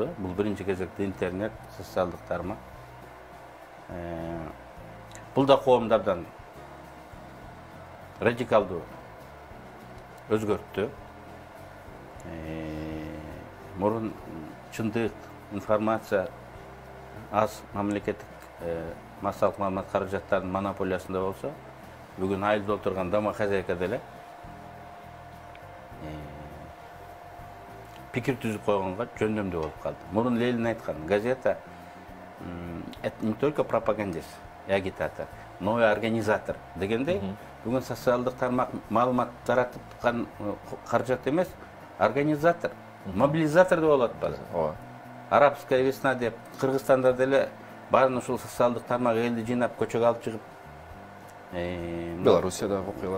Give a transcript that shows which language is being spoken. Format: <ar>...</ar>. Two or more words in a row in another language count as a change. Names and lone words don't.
<ky>Бул биринчи кезекте интернет, социалдык тармак. Бул да коомдордон радикалдуу өзгөрттү. Мурун чындык, информация аз мамлекеттик массалык маалымат каражаттарынын монополиясында болсо, бүгүн айылда отурган</ky> <ru>дома хозяйка</ru> <ky>деле пикир түзүп койгонго жөндөмдүү болуп калды. Мурун Ленин айткан,</ky> <ru>газета это не только пропагандист и агитатор, но и организатор</ru> <ky>дегендей, бүгүн социалдык тармак маалымат таратып каражат эмес, организатор, мобилизатор деп болот базы.</ky> <ru>Арабская весна</ru> <ky>деп Кыргызстанда деле баарын ушул социалдык тармак элди жыйнап көчөгө алып чыгып, Белоруссиядагы окуялар</ky>